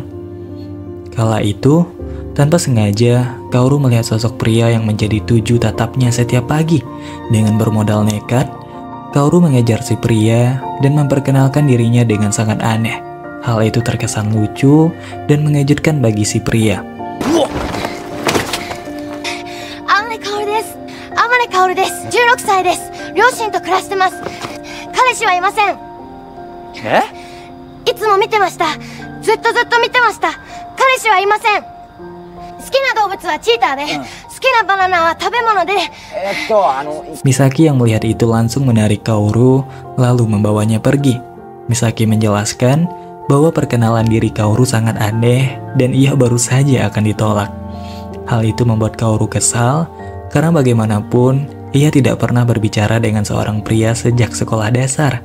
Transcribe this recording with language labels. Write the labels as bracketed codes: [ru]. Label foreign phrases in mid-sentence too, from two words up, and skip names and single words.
[id] Kala itu, tanpa sengaja, Kaoru melihat sosok pria yang menjadi tuju tatapnya setiap pagi. Dengan bermodal nekat, Kaoru mengejar si pria dan memperkenalkan dirinya dengan sangat aneh. Hal itu terkesan lucu dan mengejutkan bagi si pria. [ja] カオルです. 16歳です。両親と暮らしてます。彼氏はいません。いつも見てました。ずっと見てました。彼氏はいません。好きな動物はチーターで、好きなバナナは食べ物で。 [id] Misaki yang melihat itu langsung menarik Kaoru lalu membawanya pergi. Misaki menjelaskan bahwa perkenalan diri Kaoru sangat aneh dan ia baru saja akan ditolak. Hal itu membuat Kaoru kesal karena bagaimanapun ia tidak pernah berbicara dengan seorang pria sejak sekolah dasar.